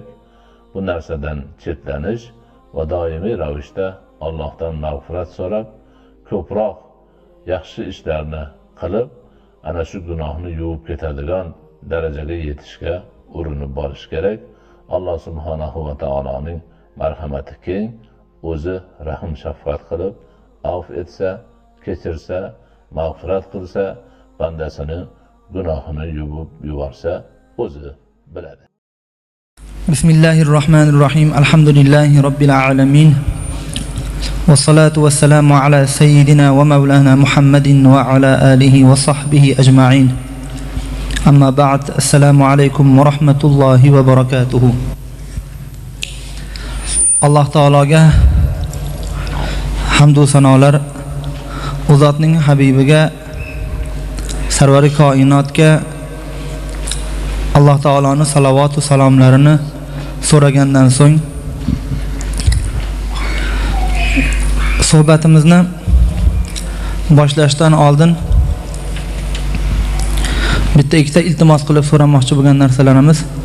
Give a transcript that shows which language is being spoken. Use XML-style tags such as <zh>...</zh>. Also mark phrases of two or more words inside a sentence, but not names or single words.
<uz>Bu narsadan chetlanish va doimiy ravishda Allohdan mag'firat so'rab, ko'proq yaxshi ishlarni qilib, ana shu gunohni yuvib ketadigan darajaga yetishga urinib borish kerak.</uz> <ar>الله سبحانه و</ar> <uz>taoloning marhamati keng, o'zi rahim shafqat qilib, avf etsa, kechirsa, mag'firat qilsa, bandasini gunohini yuvib yuborsa, o'zi biladi.</uz> <ar>بسم الله الرحمن الرحيم. الحمد لله رب العالمين. والصلاة والسلام على سيدنا ومولانا محمد وعلى آله وصحبه أجمعين. أما بعد. السلام عليكم ورحمة الله وبركاته.</ar> <uz>Alloh taologa hamd va sanolar, u zotning habibiga, sarvari koinotga Alloh taoloning salovat va salomlarini so'ragandan so'ng suhbatimizni boshlashdan oldin bitta ikkita iltimos qilib so'ramoqchi bo'lgan narsalarimiz.</uz>